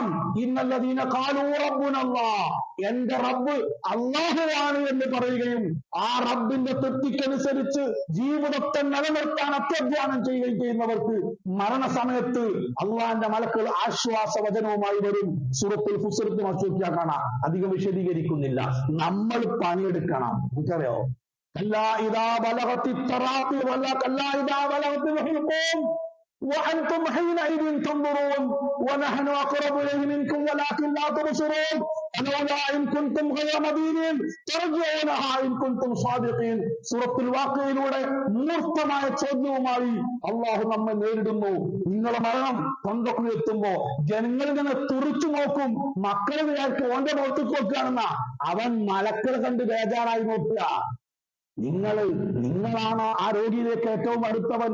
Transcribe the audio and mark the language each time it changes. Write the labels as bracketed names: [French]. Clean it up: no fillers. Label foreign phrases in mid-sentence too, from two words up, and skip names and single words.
[Arabic] إن الذين قالوا ربنا الله, [Malayalam] എന്റെ റബ്ബ് അള്ളാഹുവാണ് എന്ന് പറയുകയും ആ റബ്ബിന്റെ തൃപ്തിക്കനുസരിച്ച് ജീവിതത്തെ നിലനിർത്താൻ അത്യധ്വാനം ചെയ്യുകയും ചെയ്യുന്നവർക്ക് മരണസമയത്ത് അള്ളാന്റെ മലക്കുകൾ ആശ്വാസവചനവുമായി വരും. സൂറത്തുൽ ഫുസിലത്ത് നോക്കിയാൽ കാണാം. അധികം വിശദീകരിക്കുന്നില്ല. നമ്മൾ പണിയെടുക്കണം. എനിക്കറിയോ? [Arabic] كلا إذا بلغت التراقي ولا كلا إذا بلغت الحلقوم وأنتم حينئذ تنظرون ونحن أقرب إليه منكم ولكن لا تبصرون فلولا إن كنتم غير مدينين ترجعونها إن كنتم صادقين. [Malayalam] സൂറത്തുൽ വാഖിയയിലൂടെ മൂർത്തമായ ചോദ്യവുമായി അള്ളാഹു നമ്മെ നേരിടുന്നു. നിങ്ങളുടെ മരണം തൊണ്ടക്കുഴി എത്തുമ്പോ ജനങ്ങളിങ്ങനെ തുറിച്ചു നോക്കും. മക്കളെ വിചാരിച്ച് ഓന്റെ മുഖത്തേക്ക് നോക്കുകയാണെന്ന അവൻ മലക്കളെ കണ്ട് ബേജാറായി നോക്കുക. നിങ്ങളാണോ ആ രോഗിയിലേക്ക് ഏറ്റവും അടുത്തവൻ?